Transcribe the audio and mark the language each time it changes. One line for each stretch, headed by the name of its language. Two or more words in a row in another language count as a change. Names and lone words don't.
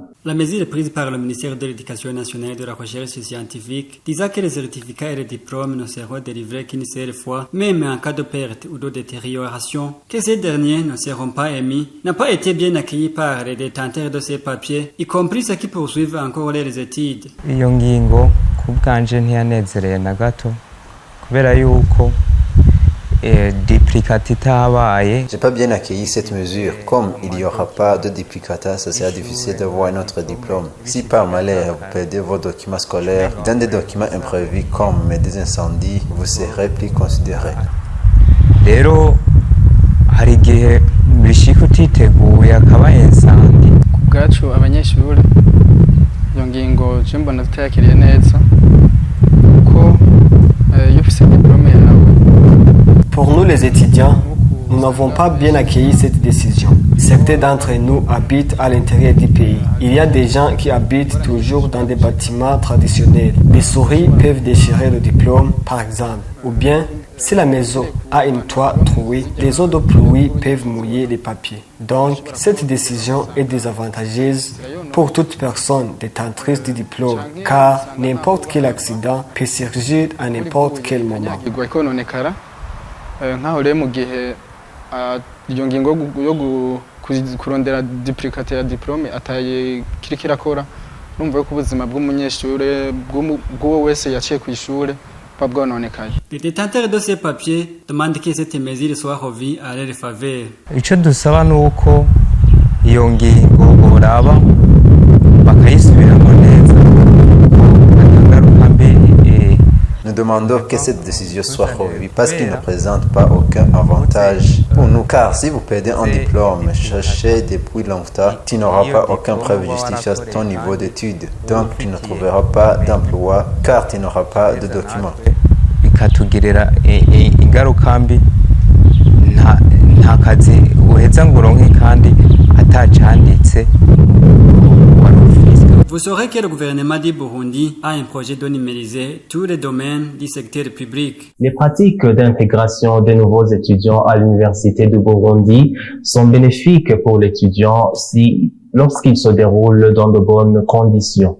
French: La mesure prise par le ministère de l'Éducation nationale et de la recherche scientifique disait que les certificats et les diplômes ne seront délivrés qu'une seule fois, même en cas de perte ou de détérioration, que ces derniers ne seront pas émis, n'a pas été bien accueilli par les détenteurs de ces papiers, y compris ceux qui poursuivent encore leurs études.
Rundi: Iyo ngingo kubwanje ntiyanezereye na gato kubera yuko duplicata itabaye.
French: J'ai pas bien accueilli cette mesure. Comme il n'y aura pas de duplicata, ça sera difficile d'avoir notre diplôme. Si par malheur vous perdez vos documents scolaires dans des documents imprévus comme des incendies, vous serez plus considéré.
Rundi: Rero hari igihe bishika utiteguye akaba insangi. Ku bwacu abanyeshuri iyo ngingo je mbona tutayakiriye neza ko iyo ufise diplôme yawe.
French: Pour nous les étudiants, nous n'avons pas bien accueilli cette décision. Certains d'entre nous habitent à l'intérieur du pays. Il y a des gens qui habitent toujours dans des bâtiments traditionnels. Les souris peuvent déchirer le diplôme, par exemple. Ou bien, si la maison a une toit trouée, les eaux de pluie peuvent mouiller les papiers. Donc, cette décision est désavantageuse pour toute personne détentrice du diplôme, car n'importe quel accident peut surgir à n'importe quel moment.
Rundi: Nkaho rero mu gihe iyo ngingo yo kurondera duplicate ya diplôme ataye kiriko irakora urumva ko ubuzima bw'umunyeshure bw'uwo wese yaciye ku ishure bwononekaye.
French: Les détenteurs de ces papiers demandent que cette mesure soit revue à leur faveur.
Rundi: Ico dusaba nuko iyo ngingo boraba bakayisubiramo neza.
French: Nous demandons que cette décision soit revue parce qu'il ne présente pas aucun avantage pour nous. Car si vous perdez un diplôme cherché depuis longtemps, tu n'auras pas aucun preuve justifiant ton niveau d'études. Donc tu ne trouveras pas d'emploi car tu n'auras pas de documents.
Rundi: Bikatugirira ingaruka mbi nta kazi uheza ngo uronke kandi atacanditse.
French: Vous saurez que le gouvernement du Burundi a un projet de numériser tous les domaines du secteur public. Les pratiques d'intégration des nouveaux étudiants à l'université du Burundi sont bénéfiques pour l'étudiant lorsqu'il se déroule dans de bonnes conditions.